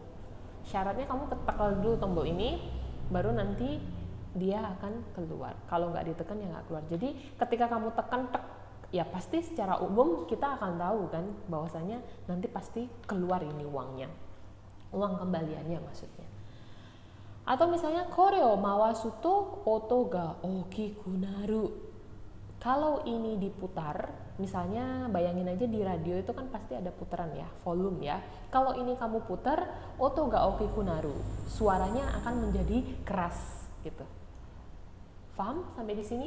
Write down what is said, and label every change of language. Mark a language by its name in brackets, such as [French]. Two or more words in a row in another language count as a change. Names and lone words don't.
[Indonesian] Syaratnya kamu tekan dulu tombol ini, baru nanti dia akan keluar. Kalau nggak ditekan ya nggak keluar. Jadi ketika kamu tekan tek, ya pasti secara umum kita akan tahu kan bahwasanya nanti pasti keluar ini uangnya, uang kembaliannya maksudnya. Atau misalnya [Japanese] これを回すと音が大きくなる. [Indonesian] Kalau ini diputar, misalnya bayangin aja di radio itu kan pasti ada putaran ya, volume ya. Kalau ini kamu putar, [Japanese] 音が大きくなる, [Indonesian] suaranya akan menjadi keras gitu. Paham sampai di sini?